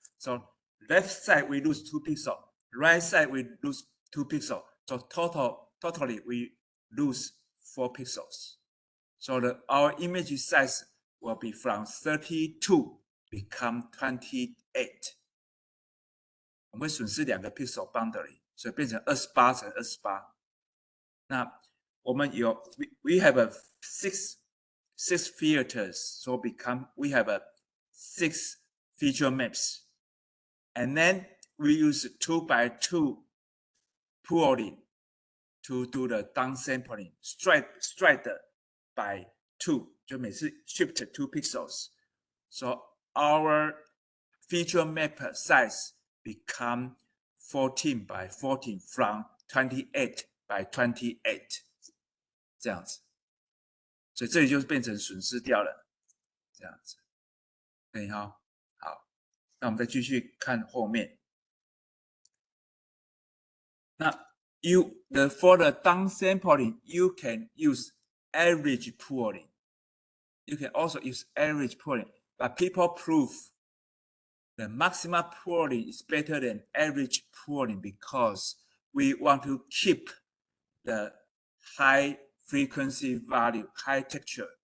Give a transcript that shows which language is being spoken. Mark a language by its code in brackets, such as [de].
[en] So left side we lose 2 pixels, right side we lose 2 pixels. So totally we lose 4 pixels. So our image size will be from 32 become 28. [zh] 我们会损失2个 pixel boundary， 所以变成28乘28。那我们有 [en] we have a six filters, so we have a 6 feature maps, and then we use 2x2 pooling to do the downsampling, stride by 2, [zh] 就每次 [en] shift 2 pixels. So our feature map size become 14 by 14 from 28 by 28. [zh] 这样子，所以这里就变成损失掉了，这样子，可以哈。好，那我们再继续看后面。 [en] 那 for the downsampling, you can use average pooling. You can also use average pooling, but people prove the maximum pooling is better than average pooling because we want to keep the high frequency value, high texture.